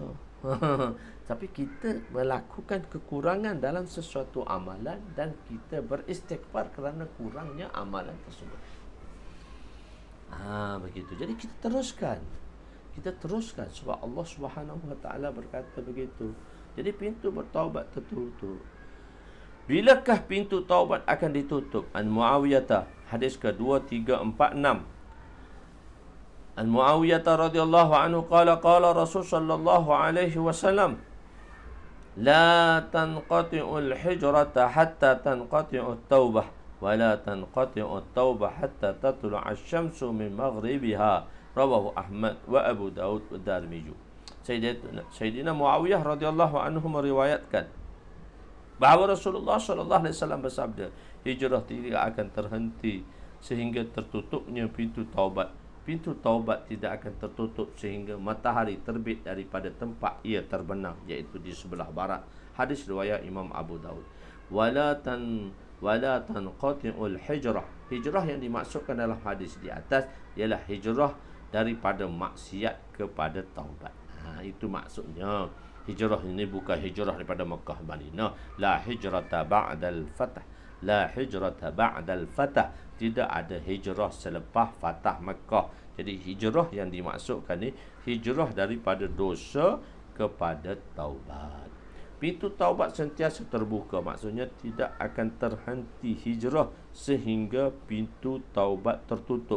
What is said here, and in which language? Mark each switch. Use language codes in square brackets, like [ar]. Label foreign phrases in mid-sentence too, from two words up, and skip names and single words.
[ms] Tapi kita melakukan kekurangan dalam sesuatu amalan dan kita beristighfar kerana kurangnya amalan tersebut. Begitu. Jadi kita teruskan. Sebab Allah [ar] سبحانه وتعالى [ms] berkata begitu. Jadi pintu bertaubat tertutup. Bilakah pintu taubat akan ditutup? An Muawiyah, hadis ke-2346. [ar] عن معاوية رضي الله عنه قال رسول صلى الله عليه وسلم، لا تنقطع الهجرة حتى تنقطع التوبة ولا تنقطع التوبة حتى تطلع الشمس من مغربها. رواه أحمد وأبو داود ودارمي. [ms] Sayyidina Muawiyah [ar] رضي الله عنه [ms] meriwayatkan bahawa Rasulullah [ar] صلى الله عليه وسلم [ms] bersabda, hijrah tidak akan terhenti sehingga tertutupnya pintu taubat. Pintu taubat tidak akan tertutup sehingga matahari terbit daripada tempat ia terbenam, iaitu di sebelah barat. Hadis riwayat Imam Abu Daud. [ar] ولا تنقطع الهجرة. [ms] Hijrah yang dimaksudkan dalam hadis di atas ialah hijrah daripada maksiat kepada taubat. Itu maksudnya. Hijrah ini bukan hijrah daripada Mekah Madinah. [ar] لا هجرة بعد الفتح. لا هجرة بعد الفتح. [ms] Tidak ada hijrah selepas fatah Mekah. Jadi hijrah yang dimaksudkan ni hijrah daripada dosa kepada taubat. Pintu taubat sentiasa terbuka. Maksudnya tidak akan terhenti hijrah sehingga pintu taubat tertutup.